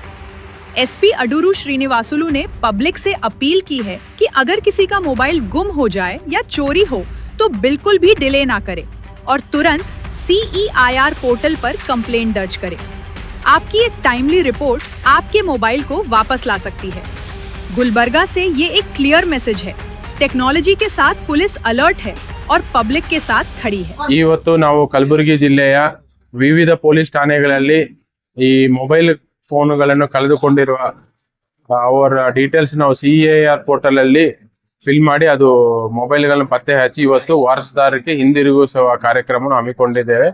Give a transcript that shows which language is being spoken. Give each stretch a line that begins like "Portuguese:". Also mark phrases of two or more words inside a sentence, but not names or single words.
Hindi: SP अडुरू श्रीनिवासुलु ने पब्लिक से अपील की है कि अगर किसी का मोबाइल गुम हो जाए या चोरी हो तो बिल्कुल भी डिले ना करे और तुरंत CEIR पोर्टल पर कंप्लेंट दर्ज करे। आपकी एक टाइमली रिपोर्ट आपके मोबाइल को वापस ला सकती है। गुलबर्गा से ये एक क्लियर मैसेज है, टेक्नोलॉजी के साथ पुलिस अलर्ट है और पब्लिक के साथ खड़ी है।
Kannada: ಇವತ್ತು ನಾವು ಕಲಬುರಗಿ ಜಿಲ್ಲೆಯ ವಿವಿಧ ಪೊಲೀಸ್ ಠಾಣೆಗಳಲ್ಲಿ ಈ ಮೊಬೈಲ್ ಫೋನುಗಳನ್ನು ಕಳೆದುಕೊಂಡಿರುವ ಅವರ ಡೀಟೇಲ್ಸ್ ನಾವು CEIR ಪೋರ್ಟಲ್ ಅಲ್ಲಿ ಫಿಲ್ ಮಾಡಿ ಅದು ಮೊಬೈಲ್ಗಳನ್ನು ಪತ್ತೆ ಹಚ್ಚಿ ಇವತ್ತು ವಾರಸುದಾರರಿಗೆ ಹಿಂದಿರುಗಿಸುವ ಕಾರ್ಯಕ್ರಮವನ್ನು ಹಮ್ಮಿಕೊಂಡಿದ್ದೇವೆ।